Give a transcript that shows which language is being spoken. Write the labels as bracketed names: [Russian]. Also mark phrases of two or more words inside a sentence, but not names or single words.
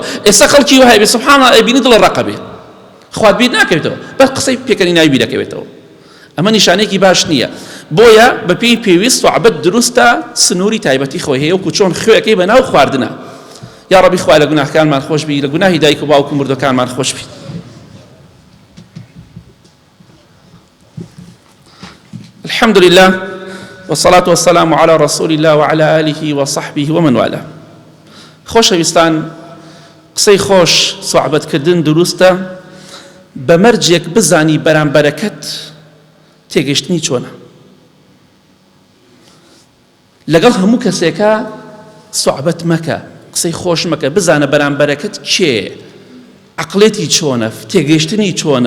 [Central Kurdish] ئێستا خەڵکی وهەیە بێ [Arabic] سبحان الله [Central Kurdish] ئەبینی دڵ ڕەقە بێ خوات بیر ناکەوێتەوە، بەس قسەی پێکەنی ناوی بیر ئەکەوێتەوە. ئەمە نیشانەیەکی باش نییە. بۆیە بەپێی پێویست سوعبەت دروستە سنووری تایبەتی خۆی هەیە وەکو چۆن خوێەکەی بەناو خواردنە. یا ڕەبی خوای لە گوناهکانمان خۆش بی، لە گوناهی دایک و باوک و مردوەکانمان خۆش بی. [Arabic] الحمد لله والصلاة والسلام على رسول الله وعلى آله وصحبه ومن والاه. [Central Kurdish] خۆشەویستان، قسەی خۆش سوعبەتکردن دروستە بەمەرجێک بزانی بەرامبەرەکەت تێگەشتنی چۆنە. لەگەڵ هەموو کەسێکە سوعبەت مەکە، قسەی خۆش مەکە، بزانە بەرامبەرەکەت کێ، عەقڵێتی چۆنە، تێگەشتنی چۆنە.